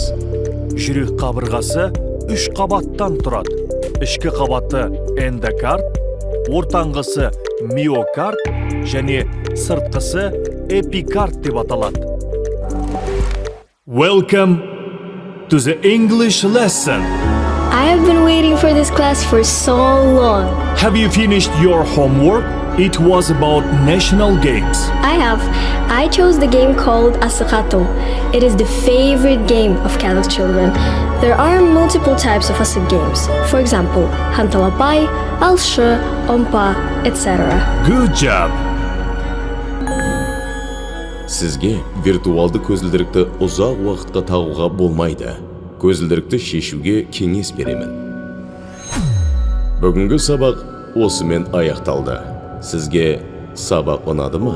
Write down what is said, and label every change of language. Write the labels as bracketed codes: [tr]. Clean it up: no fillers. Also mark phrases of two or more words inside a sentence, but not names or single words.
[kk] Жүрек қабырғасы 3 қабаттан тұрады. Ішкі қабаты эндокард, ортаңғысы миокард және сыртқысы эпикард деп аталады. [en] Welcome to the English lesson. I have been waiting for this class for so long. Have you finished your homework? It was about national games. I have. I chose the game called Asakato. It is the favorite game of Catholic children. There are multiple types of Asik games. For example, Hantalapai, Alshe, Ompa, etc. Good job. [kk] Сізге виртуалды көзілдірікті ұзақ уақытқа тағуға болмайды. Көзілдірікті шешуге кеңес беремін. Бүгінгі сабақ осымен аяқталды. Сізге сабақ ұнады ма?